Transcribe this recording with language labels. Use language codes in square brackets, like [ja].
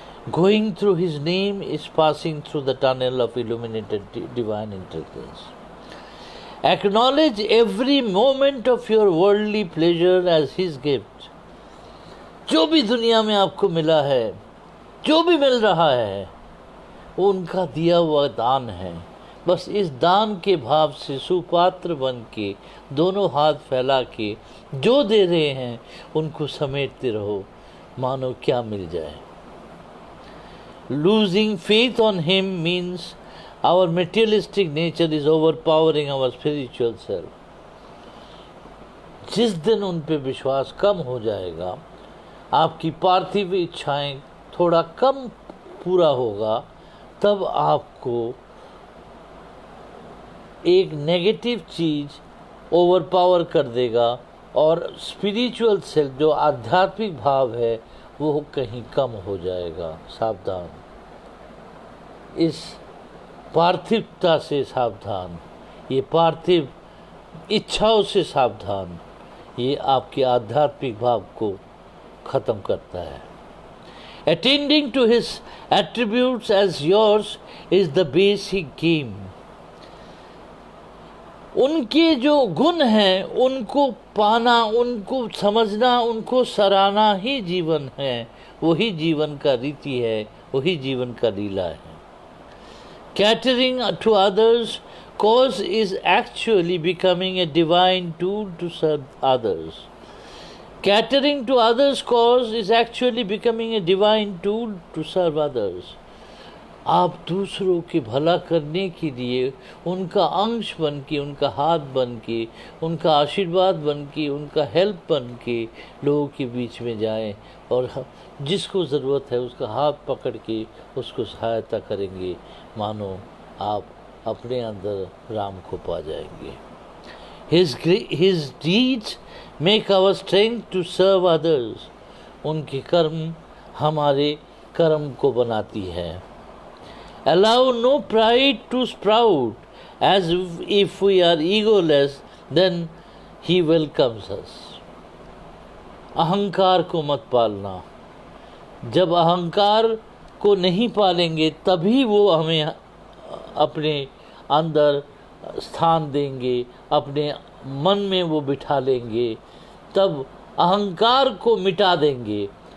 [en] Going through his name is passing through the tunnel of illuminated divine intelligence. Acknowledge every moment of your worldly pleasure as his gift. [hi] जो भी दुनिया में आपको मिला है, जो भी मिल रहा है, वो उनका दिया हुआ दान है. बस इस दान के भाव से सुपात्र बन के दोनों हाथ फैला के जो दे रहे हैं उनको समेटते रहो, मानो क्या मिल जाए. [en] Losing faith on him means our materialistic nature is overpowering our spiritual self. [hi] जिस दिन उन पे विश्वास कम हो जाएगा, आपकी पार्थिव इच्छाएं थोड़ा कम पूरा होगा, तब आपको एक नेगेटिव चीज़ [en] overpower [hi] कर देगा और [en] spiritual self [hi] जो आध्यात्मिक भाव है वो कहीं कम हो जाएगा. सावधान, इस पार्थिवता से सावधान, ये पार्थिव इच्छाओं से सावधान, ये आपके आध्यात्मिक भाव को ख़त्म करता है. [en] Attending to his attributes as yours is the basic game. [hi] उनके जो गुण हैं उनको पाना, उनको समझना, उनको सराहना ही जीवन है. वही जीवन का रीति है, वही जीवन का लीला है. [en] Catering to others cause is actually becoming a divine tool to serve others. Catering to others cause is actually becoming a divine tool to serve others. [hi] आप दूसरों के भला करने के लिए उनका अंश बन के, उनका हाथ बन के, उनका आशीर्वाद बन के, उनका हेल्प बन के लोगों के बीच में जाएं और जिसको ज़रूरत है उसका हाथ पकड़ के उसको सहायता करेंगे, मानो आप अपने अंदर राम को पा जाएंगे. [en] His deeds make our strength to serve others. [hi] उनके कर्म हमारे कर्म को बनाती है. [en] Allow no pride to sprout, as if we are egoless, then he welcomes us. [hi] अहंकार को मत पालना. जब अहंकार को नहीं पालेंगे तभी वो हमें अपने अंदर स्थान देंगे, अपने मन में वो बिठा लेंगे, तब अहंकार को मिटा देंगे.